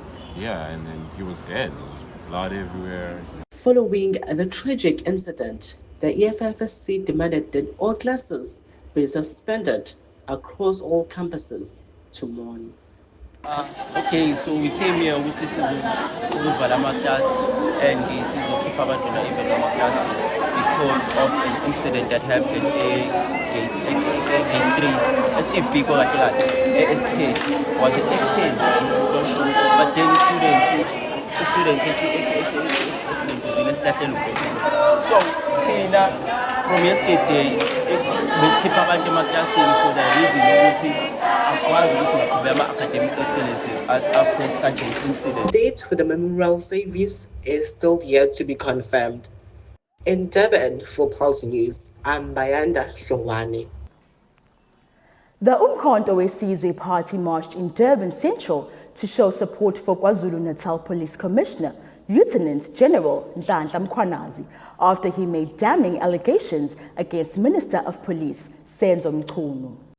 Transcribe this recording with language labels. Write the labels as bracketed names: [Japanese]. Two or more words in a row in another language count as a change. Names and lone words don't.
[English] Yeah, and then he was dead. There was blood everywhere. Following the tragic incident, the EFFSC demanded that all classes be suspended across all campuses to mourn. Okay, so we came here with sizovala class and [Zulu] sizokhipha abantwana [English] even class because of an incident that happened in 3 Steve Biko S10 was it S10 not sure, but then the students so Tina from yesterday [Zulu] besikhipha abantu emaklasini [English] for the reason [Zulu] ukuthi akwazi ukuthi baqhubeke [English] ama-academic excellences as after such an incident. The date for the memorial service is still yet to be confirmed. In Durban, for Pulse News, I'm Bayanda Hlongwane. The Umkhonto weSizwe Party marched in Durban Central to show support for KwaZulu-Natal Police Commissioner, Lieutenant General Nhlanhla Mkhwanazi, after he made damning allegations against Minister of Police, Senzo Mchunu.